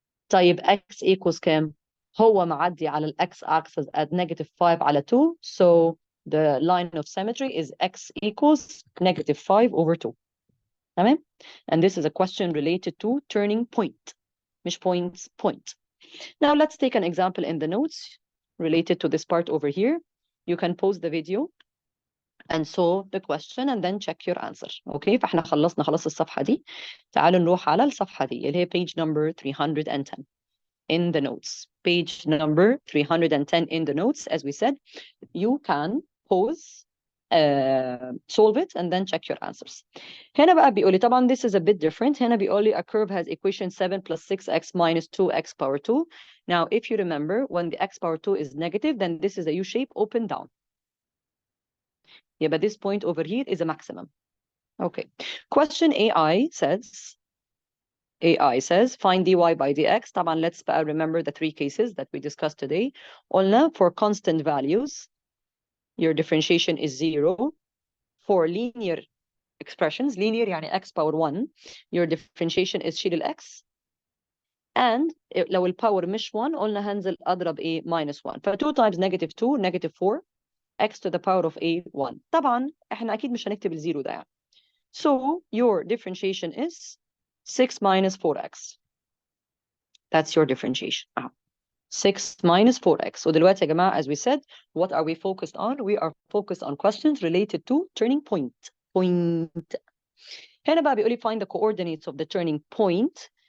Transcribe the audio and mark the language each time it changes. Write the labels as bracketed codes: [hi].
[en] طيب x equals كام؟ [ar] هو معدي على ال [en] x axis at -5/2, so the line of symmetry is x equals -5/2. [ar] تمام? [en] And this is a question related to turning point. مش points, point. Now let's take an example in the notes related to this part over here. You can pause the video and solve the question and then check your answer. Okay? [ar] فاحنا خلصنا خلاص الصفحة دي. تعالوا نروح على الصفحة دي اللي هي [en] page number 310 in the notes. Page number 310 in the notes, as we said, you can pause, solve it, and then check your answers. [ar] هنا بقى بيقول لي طبعا [en] this is a bit different. [ar] هنا بيقول لي [en] a curve has equation 7 plus 6x minus 2x power 2. Now, if you remember, when the x power 2 is negative, then this is a U shape open down. Yeah, but this point over here is a maximum. Okay. Question AI says, find dy by dx. طبعا let's remember the 3 cases that we discussed today. قلنا for constant values, your differentiation is 0. For linear expressions, linear يعني x power 1, your differentiation is [ar] شيل ال x. And لو الباور مش 1 قلنا هنزل أضرب إيه minus 1. ف 2 times -2, -4. [en] x to the power of a 1. [ar] طبعا احنا اكيد مش هنكتب الزيرو ده يعني. [en] So your differentiation is 6 minus 4x. That's your differentiation. 6 minus 4x. [ar] ودلوقتي يا جماعة, [en] as we said, what are we focused on? We are focused on questions related to turning point. [ar] هنا بقى بيقول لي [en] find the coordinates of the turning point.